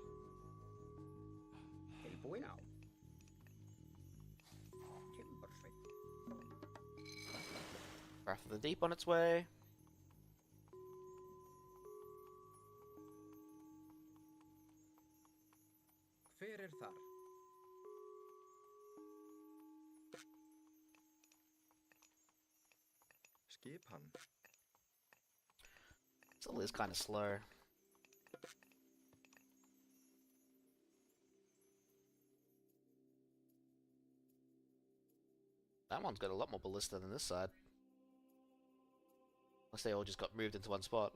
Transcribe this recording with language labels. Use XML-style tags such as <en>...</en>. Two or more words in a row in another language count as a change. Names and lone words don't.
<is>Tilbúin á. Timbersveinn.</is> <en>Wrath of the Deep on its way.</en> <is>Hver þar? Skipan.</is> <en>Still is kind of slow. That one's got a lot more ballista than this side. Unless they all just got moved into one spot.</en>